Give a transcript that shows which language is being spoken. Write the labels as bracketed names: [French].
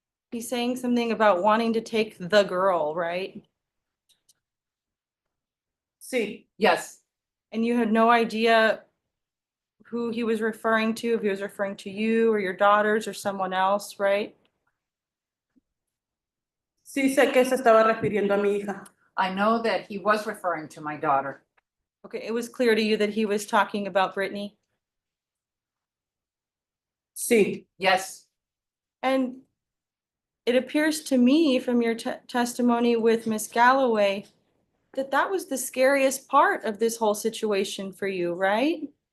[English] He's saying something about wanting to take the girl, right? [Spanish] sí, [English] yes, And you had no idea who he was referring to, if he was referring to you or your daughters or someone else, right? [Spanish] sí sé que se estaba refiriendo a mi hija. [English] I know that he was referring to my daughter. Okay, it was clear to you that he was talking about Brittany. [Spanish] Sí, [English] Yes. And it appears to me from your testimony with Miss Galloway that that was the scariest part of this whole situation for you, right?